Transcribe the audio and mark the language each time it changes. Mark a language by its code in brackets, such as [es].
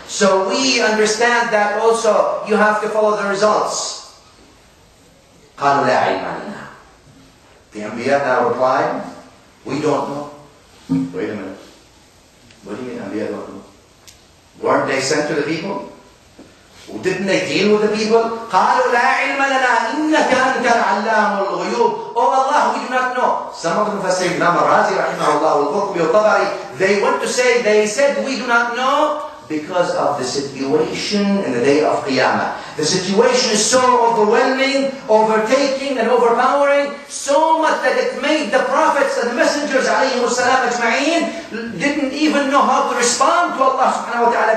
[en] So we understand that also you have to follow the results. [ar] قالوا لا علم لنا. [en] The Anbiya now replied, we don't know. Wait a minute. What do you mean Anbiya don't know? Weren't they sent to the people? Didn't they deal with the people? [ar] قالوا لا علم لنا إنك أنت العلام الغيوب. [en] Oh Allah, we do not know. Some of them say, Imam al-Razi rahimahullah, al-Khutbah, al-Tabari, they said we do not know because of the situation in the day of Qiyamah. The situation is so overwhelming, overtaking and overpowering, so much that it made the prophets and the messengers alayhimus salam ajma'een didn't even know how to respond to Allah subhanahu wa ta'ala.